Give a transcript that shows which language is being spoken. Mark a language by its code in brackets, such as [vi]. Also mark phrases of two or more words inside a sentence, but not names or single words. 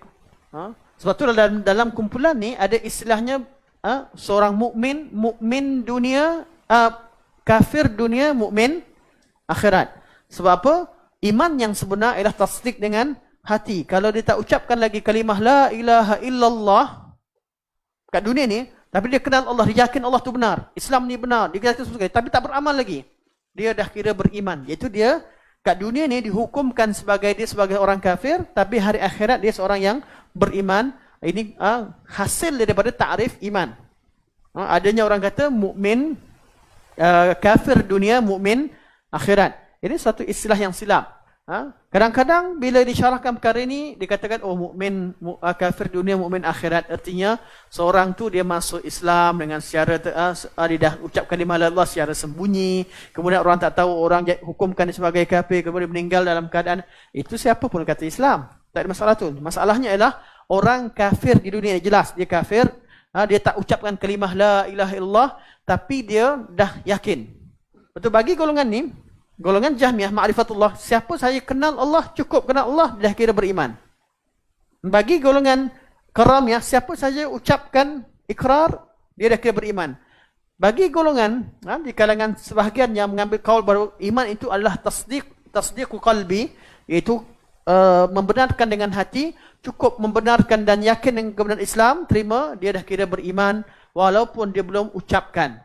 [ms] Sebab tu dalam kumpulan ni ada istilahnya seorang mukmin dunia, kafir dunia, mukmin akhirat. Sebab apa? Iman yang sebenar ialah tasdik dengan hati. Kalau dia tak ucapkan lagi kalimah [ar] لا إله إلا الله [ms] kat dunia ni, tapi dia kenal Allah, dia yakin Allah tu benar, Islam ni benar, dia kata sesuatu, tapi tak beramal lagi, dia dah kira beriman. Iaitu dia kat dunia ni dihukumkan sebagai orang kafir, tapi hari akhirat dia seorang yang beriman. Ini hasil daripada ta'rif iman. Adanya orang kata mukmin kafir dunia, mukmin akhirat. Ini satu istilah yang silap. Kadang-kadang bila disyarahkan perkara ini, dikatakan mukmin kafir dunia, mukmin akhirat. Artinya seorang tu dia masuk Islam dengan secara dia dah ucap kalimah [ar] لا إله إلا الله [ms] secara sembunyi, kemudian orang tak tahu, orang hukumkan dia sebagai kafir, kemudian meninggal dalam keadaan itu. Siapa pun kata Islam, tak ada masalah tu. Masalahnya ialah orang kafir di dunia, jelas dia kafir, dia tak ucapkan kalimah [ar] لا إله إلا الله, [ms] tapi dia dah yakin. Betul, bagi golongan ni, golongan Jahmiyah ma'rifatullah, siapa saja kenal Allah, cukup kenal Allah, dah kira beriman. Bagi golongan Karamiyah, siapa saja ucapkan ikrar, dia dah kira beriman. Bagi golongan di kalangan sebahagian yang mengambil kaul bahawa iman itu adalah [ar] تصديق قلبي, [ms] iaitu membenarkan dengan hati, cukup membenarkan dan yakin dengan kebenaran Islam, terima, dia dah kira beriman walaupun dia belum ucapkan.